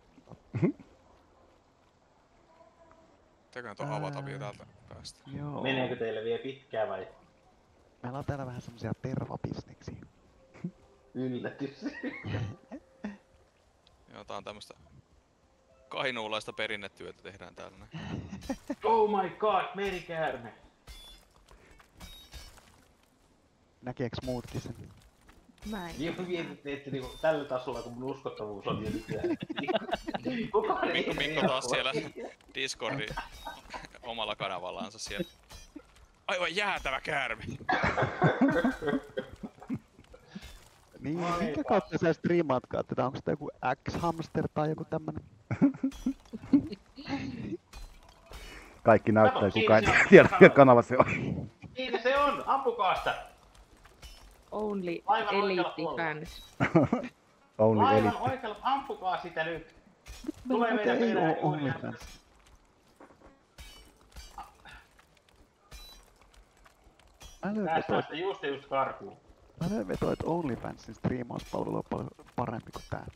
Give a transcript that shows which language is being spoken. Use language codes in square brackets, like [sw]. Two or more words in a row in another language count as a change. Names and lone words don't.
[fi] Teköhän tuon avata vielä täältä päästä. Joo. Meneekö teille vielä pitkään vai Meillä on täällä vähän semmosia tervabisneksiä. yllätys? Jotain tämmöstä kainuulaista perinnetyötä tehdään täällä näin. [en] Oh my god, [fi] merikäärme! Näkeeks muutkin sen? Mä en. Niin mietitte, että niinku tällä tasolla, kun mun uskottavuus on niin nykyään. Kukaan ei Mikko taas siellä Discordin omalla kanavallaansa siellä. Aivan jäätävä käärme! Niin, minkä kautta sä striimaatkaan tätä? Onko sitä joku X-hamster tai joku tämmönen? Kaikki näyttää, Kato, kukaan ei siinä se on. tiedä, mikä kanava se on. Siinä se on, ampukaa sitä! Only Aivan oikealla elite puolella. fans. Only Aivan elite. oikealla, ampukaa sitä nyt! Tulee Tulee meidän ei oo perään juuri. OnlyFans. Mä löin Tästä vetoa, on sitä just karkuun. että OnlyFansin striimauspalvelu on paljon parempi kuin tää.